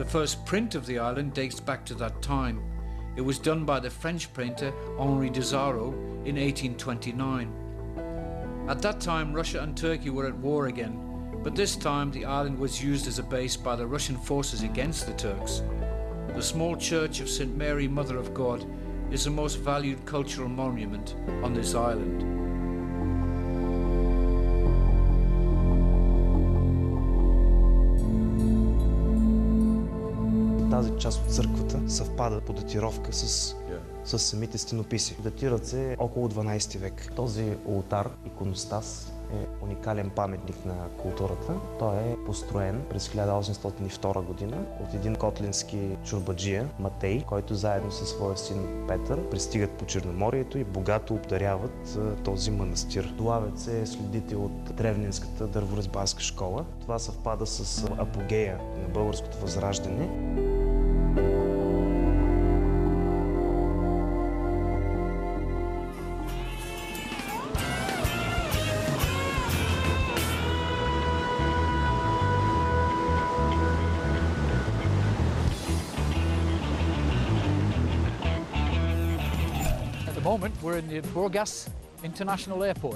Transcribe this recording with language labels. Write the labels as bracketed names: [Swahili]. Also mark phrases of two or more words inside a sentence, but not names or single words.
[English] The first print of the island dates back to that time. It was done by the French painter Henri Desaro in 1829. At that time, Russia and Turkey were at war again, but this time the island was used as a base by the Russian forces against the Turks. The small church of St. Mary, Mother of God, is the most valued cultural monument on this island. [Bulgarian] Тази част от църквата съвпада по датировка с самите стенописи. Датират се около 12 век. Този олтар, иконостас, е уникален паметник на културата. Той е построен през 1802 година от един котлински чорбаджия, Матей, който заедно със своя син Петър пристигат по Черноморието и богато обдаряват този манастир. Долавят се следите от древненската дърворезбарска школа. Това съвпада с апогея на българското възраждане. [English] At the moment, we're in the Burgas International Airport.